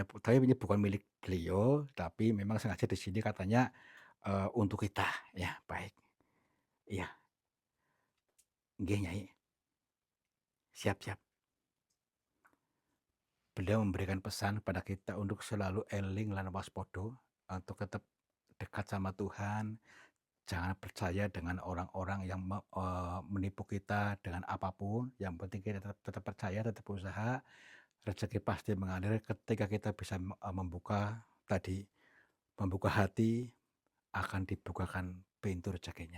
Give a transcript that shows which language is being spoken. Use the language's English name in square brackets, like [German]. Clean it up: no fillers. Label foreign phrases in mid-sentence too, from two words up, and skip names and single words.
[Indonesian] Tapi ini bukan milik beliau, tapi memang sengaja di sini katanya untuk kita. Ya, baik. Iya, nggih Nyai. Siap-siap. Beliau memberikan pesan pada kita untuk selalu [Javanese] eling lan waspada, [Indonesian] untuk tetap dekat sama Tuhan. Jangan percaya dengan orang-orang yang menipu kita dengan apapun. Yang penting kita tetap percaya, tetap usaha. Rezeki pasti mengalir ketika kita bisa membuka hati, akan dibukakan pintu rezekinya.